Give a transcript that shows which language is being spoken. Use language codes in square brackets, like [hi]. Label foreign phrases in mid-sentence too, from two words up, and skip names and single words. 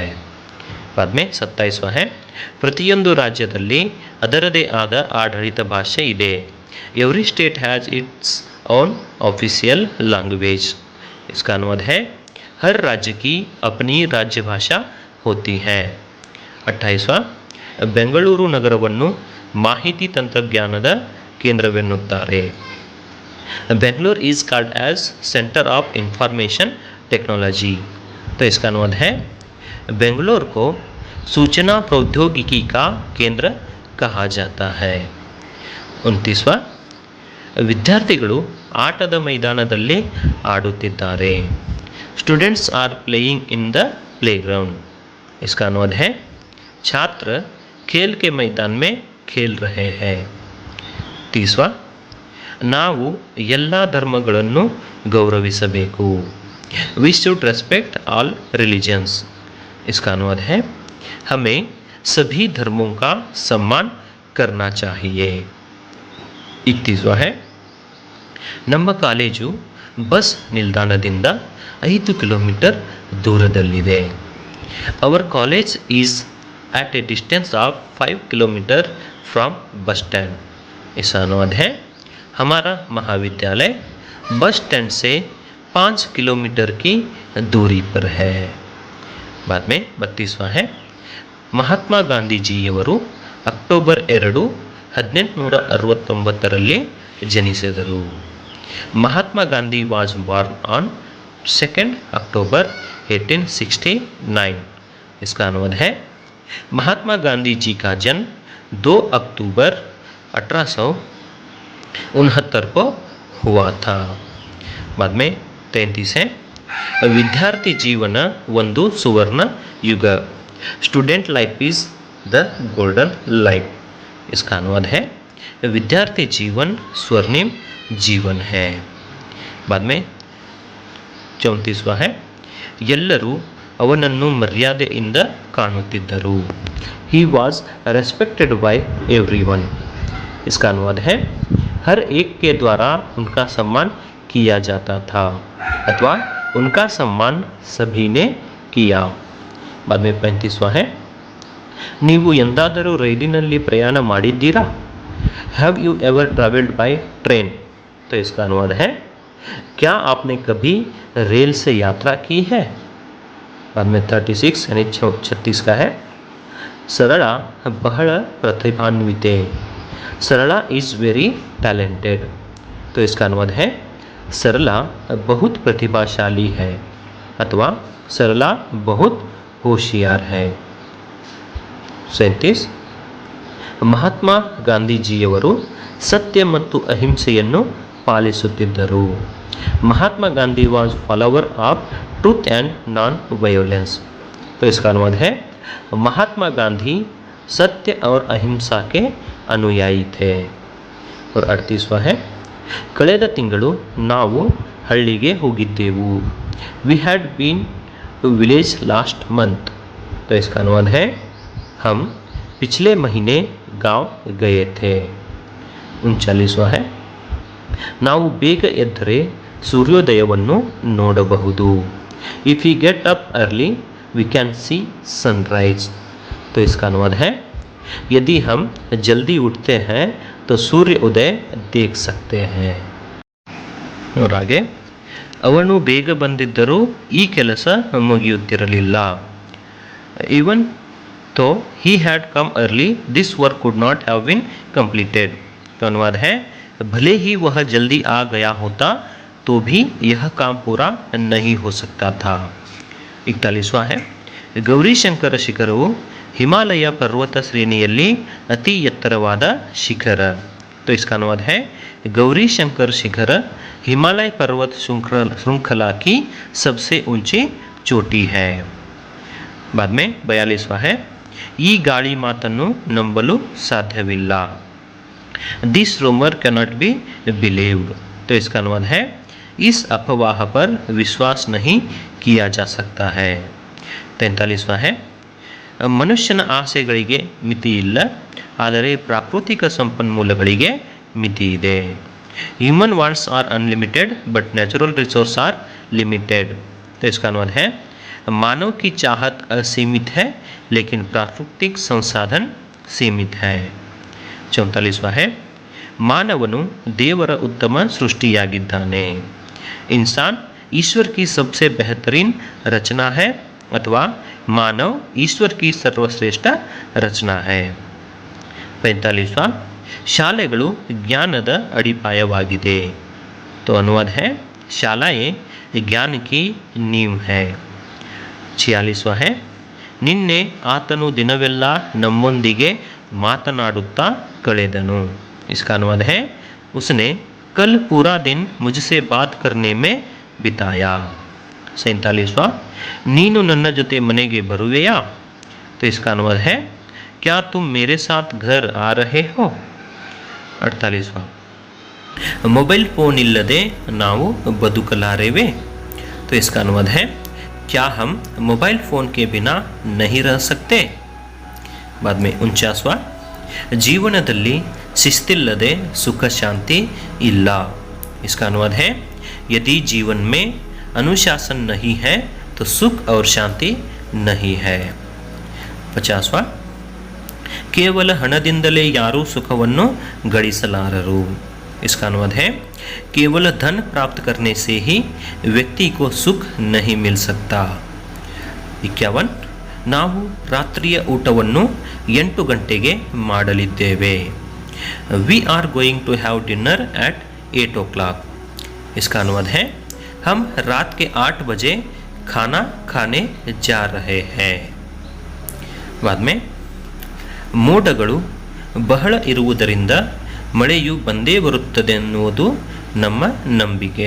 [hi] बाद में 27वां है [kn] ಪ್ರತಿಯೊಂದು ರಾಜ್ಯದಲ್ಲಿ ಅದರದೇ ಆದ ಆಡಳಿತ ಭಾಷೆ ಇದೆ. [en] every state has its own official language. [hi] इसका अनुवाद है हर राज्य की अपनी राज्य भाषा होती है. [kn] 28वां ಬೆಂಗಳೂರು ನಗರವನ್ನು ಮಾಹಿತಿ ತಂತ್ರಜ್ಞಾನದ ಕೇಂದ್ರವೆನ್ನುತ್ತಾರೆ. [en] Bangalore is called as centre of information technology. [hi] तो इसका अनुवाद है बेंगलोर को सूचना प्रौद्योगिकी का केंद्र कहा जाता है. [kn] 29वां ವಿದ್ಯಾರ್ಥಿಗಳು ಆಟದ ಮೈದಾನದಲ್ಲಿ ಆಡುತ್ತಿದ್ದಾರೆ. [en] students are playing in the playground. [hi] इसका अनुवाद है छात्र खेल के मैदान में खेल रहे हैं. [kn] 30वां ನಾವು ಎಲ್ಲ ಧರ್ಮಗಳನ್ನು ಗೌರವಿಸಬೇಕು. [en] we should respect all religions. [hi] इसका अनुवाद है हमें सभी धर्मों का सम्मान करना चाहिए. [kn] 31वां है ನಮ್ಮ ಕಾಲೇಜು ಬಸ್ ನಿಲ್ದಾಣದಿಂದ 5 ಕಿಲೋಮೀಟರ್ ದೂರದಲ್ಲಿದೆ. [en] our college is at a distance of 5 kilometer from bus stand. [hi] इसका अनुवाद है हमारा महाविद्यालय [en] बस स्टैंड [hi] से 5 किलोमीटर की दूरी पर है. बाद में 32वां है [kn] ಮಹಾತ್ಮ ಗಾಂಧೀಜಿಯವರು ಅಕ್ಟೋಬರ್ 2, 1869ರಲ್ಲಿ ಜನಿಸಿದರು. [en] Mahatma Gandhi was born on 2nd October 1869। [hi] इसका अनुवाद है महात्मा गांधी जी का जन्म 2 अक्टूबर 1869 को हुआ था। बाद में 33 है [kn] ವಿದ್ಯಾರ್ಥಿ ಜೀವನ ಒಂದು ಸುವರ್ಣ ಯುಗ, [en] student life is the golden life. [hi] इसका अनुवाद है विद्यार्थी जीवन स्वर्णिम जीवन है। बाद में 34वां है [kn] ಎಲ್ಲರೂ ಅವನನ್ನು ಮರ್ಯಾದೆಯಿಂದ ಕಾಣುತ್ತಿದ್ದರು, [en] he was respected by everyone. [hi] इसका अनुवाद है हर एक के द्वारा उनका सम्मान किया जाता था अथवा उनका सम्मान सभी ने किया। बाद में 35वां है [kn] ನೀವು ಎಂದಾದರೂ ರೈಲಿನಲ್ಲಿ ಪ್ರಯಾಣ ಮಾಡಿದ್ದೀರಾ, [en] have you ever travelled by train. [hi] तो इसका अनुवाद है क्या आपने कभी रेल से यात्रा की है। बाद में 36 यानी 36 का है [kn] ಸರಳಾ ಬಹಳ ಪ್ರತಿಭಾನ್ವಿತೆ, [en] Sarala is very talented. [hi] तो इसका अनुवाद है सरला बहुत प्रतिभाशाली है अथवा सरला बहुत होशियार है। [kn] 37 ಮಹಾತ್ಮ ಗಾಂಧೀಜಿಯವರು ಸತ್ಯ ಮತ್ತು ಅಹಿಂಸೆಯನ್ನು ಪಾಲಿಸುತ್ತಿದ್ದರು, [en] Mahatma Gandhi was follower of truth and non violence. [hi] तो इसका अनुवाद है महात्मा गांधी सत्य और अहिंसा के अनुयायी थे। [kn] और 38वां है ಕಳೆದ ತಿಂಗಳು ನಾವು ಹಳ್ಳಿಗೆ ಹೋಗಿದ್ದೆವು, [en] we had been to village last month. [hi] तो इसका अनुवाद है हम पिछले महीने गांव गए थे। [kn] 39वां है ನಾವು ಬೇಗ ಎದ್ದರೆ ಸೂರ್ಯೋದಯವನ್ನು ನೋಡಬಹುದು, [en] if we get up early we can see sunrise. [hi] तो इसका अनुवाद है यदि हम जल्दी उठते हैं तो सूर्य उदय देख सकते हैं। और आगे [kn] ಅವನು ಬೇಗ ಬಂದಿದ್ದರೂ ಈ ಕೆಲಸ ಮುಗಿಯುತ್ತಿರಲಿಲ್ಲ, [en] even though he had come early this work could not have been completed। [hi] तो अनुवाद है भले ही वह जल्दी आ गया होता तो भी यह काम पूरा नहीं हो सकता था। [kn] 41वां है ಗೌರಿಶಂಕರ ಶಿಖರವು ಹಿಮಾಲಯ ಪರ್ವತ ಶ್ರೇಣಿಯಲ್ಲಿ ಅತಿ ಎತ್ತರವಾದ ಶಿಖರ। [hi] तो इसका अनुवाद है गौरीशंकर शिखर हिमालय पर्वत श्रृंखला की सबसे ऊंची चोटी है। बाद में 42वां है [kn] ಈ ಗಾಳಿ ಮಾತನ್ನು ನಂಬಲು ಸಾಧ್ಯವಿಲ್ಲ, [en] this rumour cannot be believed. [hi] तो इसका अनुवाद है इस अफवाह पर विश्वास नहीं किया जा सकता है। [kn] 43वां है ಮನುಷ್ಯನ ಆಸೆಗಳಿಗೆ ಮಿತಿ ಇಲ್ಲ, ಆದರೆ ಪ್ರಾಕೃತಿಕ ಸಂಪನ್ಮೂಲಗಳಿಗೆ ಮಿತಿ ಇದೆ, [en] human wants are unlimited but natural resource are limited. [hi] तो इसका अनुवाद है मानव की चाहत असीमित है लेकिन प्राकृतिक संसाधन सीमित है। [kn] 44वां है ಮಾನವನು ದೇವರ ಉತ್ತಮ ಸೃಷ್ಟಿಯಾಗಿದ್ದಾನೆ, [hi] इंसान ईश्वर की सबसे बेहतरीन रचना है अथवा मानव ईश्वर की सर्वश्रेष्ठ रचना है। [kn] 45वां ಶಾಲೆಗಳು ಜ್ಞಾನದ ಅಡಿಪಾಯವಾಗಿದೆ। [hi] तो अनुवाद है शालाएं ज्ञान की नींव है। [kn] 46वां है ನಿನ್ನೆ ಆತನು ದಿನವೆಲ್ಲ ನಮ್ಮೊಂದಿಗೆ ಮಾತನಾಡುತ್ತಾ ಕಳೆದನು। [hi] इसका अनुवाद है उसने कल पूरा दिन मुझसे बात करने में बिताया। [kn] 47वां ನೀನು ನನ್ನ ಜೊತೆ ಮನೆಗೆ ಬರುವೆಯಾ। [hi] तो इसका अनुवाद है क्या तुम मेरे साथ घर आ रहे हो। [kn] 48वां [en] mobile phone [kn] इಲ್ಲದೆ ನಾವು ಬದುಕಲಾರೆವೆ। [hi] तो इसका अनुवाद है क्या हम [en] मोबाइल फ़ोन [hi] के बिना नहीं रह सकते। बाद में 49वां [kn] ಜೀವನದಲ್ಲಿ ಶಿಸ್ತಿಲ್ಲದೆ ಸುಖ ಶಾಂತಿ ಇಲ್ಲ। [hi] इसका अनुवाद है यदि जीवन में अनुशासन नहीं है तो सुख और शांति नहीं है। [kn] 50वां ಕೇವಲ ಹಣದಿಂದಲೇ ಯಾರೂ ಸುಖವನ್ನು ಗಳಿಸಲಾರರು। [hi] इसका अनुवाद है केवल धन प्राप्त करने से ही व्यक्ति को सुख नहीं मिल सकता। [kn] 51 ನಾವು ರಾತ್ರಿಯ ಊಟವನ್ನು 8 ಗಂಟೆಗೆ ಮಾಡಲಿದ್ದೇವೆ, [en] we are going to have dinner at 8 o'clock। [hi] इसका अनुवाद है हम रात के 8 बजे खाना खाने जा रहे हैं। बाद में [kn] ಮೋಡಗಳು ಬಹಳ ಇರುವುದರಿಂದ ಮಳೆಯು ಬಂದೇ ಬರುತ್ತದೆ ಎನ್ನುವುದು ನಮ್ಮ ನಂಬಿಕೆ।